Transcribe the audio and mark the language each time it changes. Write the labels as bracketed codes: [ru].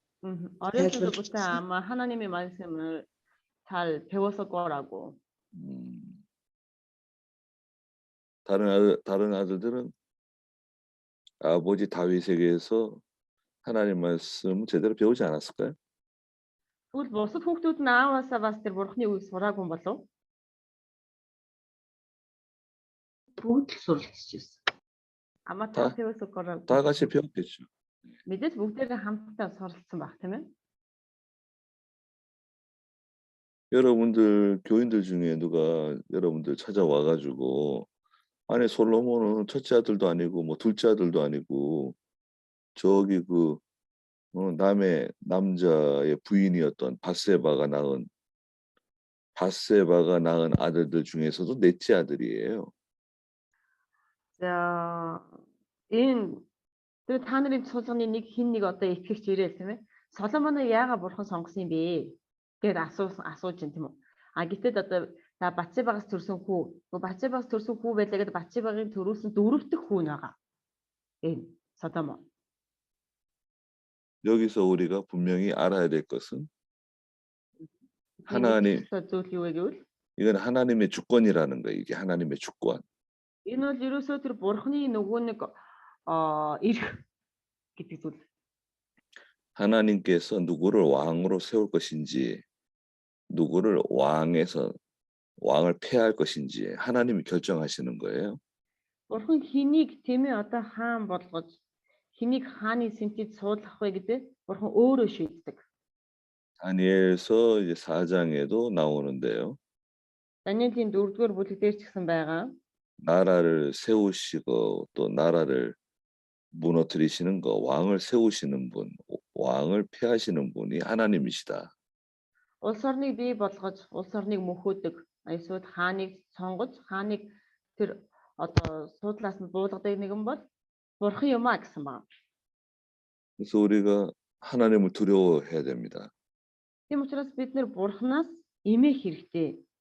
[ko] 어렸을 때부터 아마 하나님의 말씀을 잘 배웠을 거라고. 다른 아들들은 아버지 다윗에게서 하나님 말씀 제대로 배우지 않았을까요? [mn] Тэгвэл бусад хүүхдүүд нь ааваасаа бас тэр бурхны үгийг сураагүй юм болов? Бүгд л суралцж байсан. [ko] 아마 다 배웠을 거라고. 다 같이 배웠겠죠. [mn] мэдээж бүгдээрээ хамтдаа суралцсан байх тийм ээ. [ko] 여러분들 교인들 중에 누가 여러분들 찾아와가지고 아니 솔로몬은 첫째 아들도 아니고 뭐 둘째 아들도 아니고 저기 남의 남자의 부인이었던 밧세바가 낳은 아들들 중에서도 넷째 아들이에요. [mn] За энэ тэр та нарын цуулганы нэг хин нэг одоо итгэгч ирээл тийм ээ. Соломоныг яагаад бурхан сонгосон юм бэ? Гэд асууж юм тийм үү? Гэтэл одоо Батшебагаас төрсөн хүү байлаа гэдэг Батшебагийн төрүүлсэн дөрөвдөг хүү нь байгаа. Энэ Соломон. [ko] 여기서 우리가 분명히 알아야 될 것은 이건 하나님의 주권이라는 거예요. 이게 하나님의 주권. [mn] Энэ бол ерөөсөө тэр бурхны нөгөө нэг эрх гэдэг зүйл. [ko] 하나님께서 누구를 왕으로 세울 것인지 누구를 왕을 폐할 것인지 하나님이 결정하시는 거예요. [mn] Бурхан хэнийг тийм ээ одоо хаан болгож хэнийг хааны сэнтид суулгах вэ гэдэг бурхан өөрөө шийддэг. [ko] 다니엘서 이제 4장에도 나오는데요. [mn] 다니엘ийн 4-р бүлэг дээр ч гэсэн байгаа. [ko] 나라를 세우시고 또 나라를 무너뜨리시는 거, 왕을 세우시는 분, 왕을 폐하시는 분이 하나님이시다. [mn] Улс орныг бий болгож, улс орныг мөхөөдөг, эсвэл хааныг сонгож, хааныг тэр одоо суудлаас нь буулгадаг нэгэн бол бурхан юм а гэсэн байна. [ko] 그래서 우리가 하나님을 두려워해야 됩니다. [mn] Тийм учраас бид нэр бурханаас эмээх хэрэгтэй.